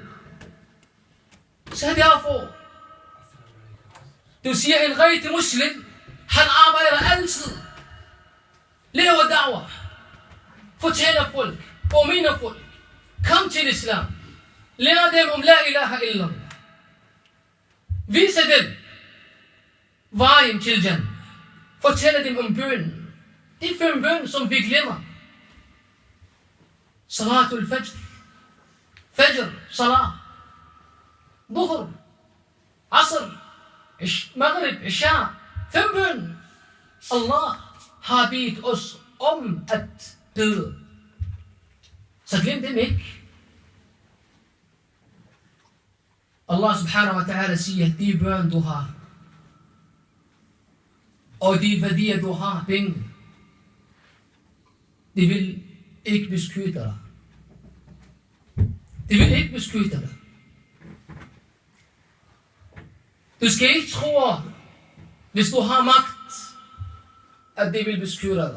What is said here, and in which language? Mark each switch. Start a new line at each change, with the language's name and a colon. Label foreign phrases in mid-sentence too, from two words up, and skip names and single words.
Danish: Så derfor, du siger, en rigtig muslim, han arbejder altid. Lever da'wah. Fortæller folk. Påminder folk. Kom til islam. Lær dem om
Arabic: لا إله إلا الله.
Danish: Viser dem vejen til Jannah. Fortæller dem om bønnen. De 5 bøn, som vi glemmer.
Arabic: صلاة الفجر. فجر، صلاة. ظهر. عصر. مغرب، عشاء.
Danish: 5 bøn. Allah har bedt os om at døde. Så glem dem ikke.
Arabic: الله سبحانه وتعالى
Danish: siger, de børn du har, og de værdier du har, penge, de vil ikke beskytte dig. De vil ikke beskytte dig. Du skal ikke tro, hvis du har magt, at de vil beskytte dig.